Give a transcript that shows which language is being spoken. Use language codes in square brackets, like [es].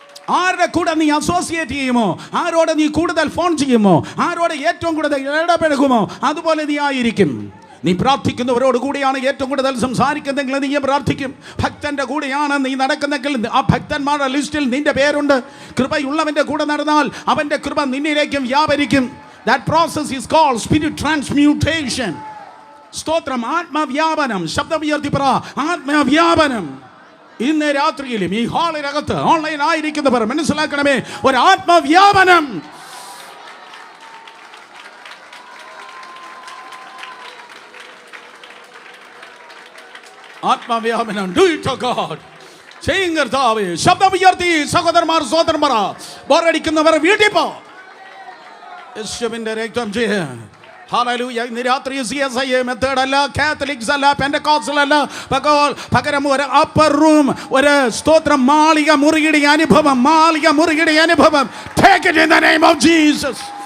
[ml] ആരുടെ കൂടെ നീ അസോസിയേറ്റ് ചെയ്യുമോ, ആരോട് നീ കൂടുതൽ ഫോൺ ചെയ്യുമോ, ആരോട് ഏറ്റവും കൂടുതൽ ഇടപഴകുമോ, അതുപോലെ നീ ആയിരിക്കും. നീ പ്രാർത്ഥിക്കുന്നവരോട് കൂടിയാണ് ഏറ്റവും കൂടുതൽ സംസാരിക്കുന്നെങ്കിൽ നീ പ്രാർത്ഥിക്കും. ഭക്തന്റെ കൂടെയാണ് നീ നടക്കുന്നെങ്കിൽ ആ ഭക്തന്മാരുടെ ലിസ്റ്റിൽ നിന്റെ പേരുണ്ട്. കൃപയുള്ളവന്റെ കൂടെ നടന്നാൽ അവന്റെ കൃപ നിന്നിലേക്കും വ്യാപരിക്കും. [en] That process is called spirit transmutation. [ml] സ്തോത്രം, ആത്മവ്യാപനം. ശബ്ദം ഉയർത്തി പറ, ആത്മവ്യാപനം. ഇന്ന് രാത്രിയിലും ഈ ഹാളിനകത്ത് ഓൺലൈൻ ആയിരിക്കുന്നവർ മനസ്സിലാക്കണമേ, ഒരു ആത്മവ്യാപനം. ആത്മവ്യാപനം. [en] Do it O God. [ml] ചെയ്യും കർത്താവേ. ശബ്ദം ഉയർത്തി സഹോദരന്മാർ, സഹോദരന്മാർ, ബോറടിക്കുന്നവർ വീട്ടിൽ പോ. യേശുവിന്റെ രക്തം ചെയ്യ. ഹല്ലേലൂയ. ഇന്ന് രാത്രി CSI മെത്തേഡ് അല്ല, കാത്തലിക്സ് അല്ല, പെന്തക്കോസ്റ്റൽ അല്ല, പകരം ഒരു അപ്പർ റൂം, ഒരു സ്തോത്രം, മാളിക മുറിയുടെ അനുഭവം, മാളിക മുറിയുടെ അനുഭവം. [en] Take it in the name of Jesus.